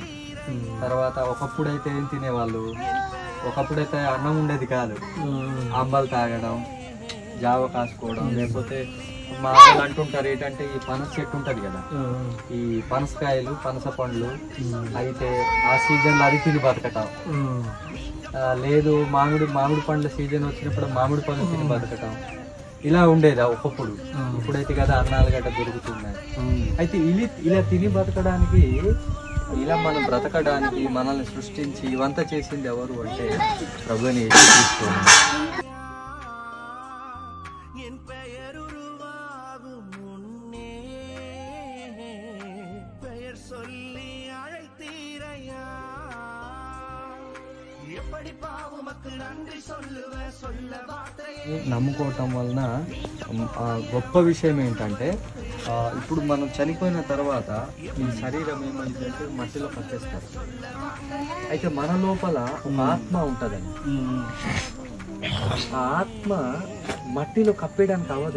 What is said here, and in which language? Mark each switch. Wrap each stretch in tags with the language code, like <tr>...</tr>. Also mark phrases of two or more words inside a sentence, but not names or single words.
<te>తర్వాత ఒకప్పుడైతే ఏం తినేవాళ్ళు, ఒకప్పుడైతే అన్నం ఉండేది కాదు, అంబలు తాగడం, జావ కాసుకోవడం, లేకపోతే మా వాళ్ళు అంటుంటారు ఏంటంటే ఈ పనస చెట్టు ఉంటుంది కదా, ఈ పనసకాయలు పనస పండ్లు అయితే ఆ సీజన్లో అది తిని బతకటం, లేదు మామిడి పండ్ల సీజన్ వచ్చినప్పుడు మామిడి పండ్లు తిని బతకటం, ఇలా ఉండేది ఒకప్పుడు. ఇప్పుడైతే కదా అన్నాలు గట్ట దొరుకుతున్నాయి. అయితే ఇలా తిని బతకడానికి, ఇలా మనం బ్రతకడానికి మనల్ని సృష్టించి ఇవంతా చేసింది ఎవరు అంటే ప్రభువుని యేసుక్రీస్తు.</te> <ta>என் பெயர் உருவாகும் முன்னே பெயர் சொல்லி அழைத்தீரையா. எப்படி பாவமக்கு நன்றி சொல்லுவ சொல்ல வார்த்தையே.</ta> <te>నమ్ముకోవటం వలన గొప్ప విషయం ఏంటంటే ఇప్పుడు మనం చనిపోయిన తర్వాత ఈ శరీరం ఏమైందంటే మట్టిలో కట్టేస్తారు. అయితే మన లోపల ఒక ఆత్మ ఉంటుందండి. ఆ ఆత్మ మట్టిలో కప్పేయడానికి అవ్వదు.</te>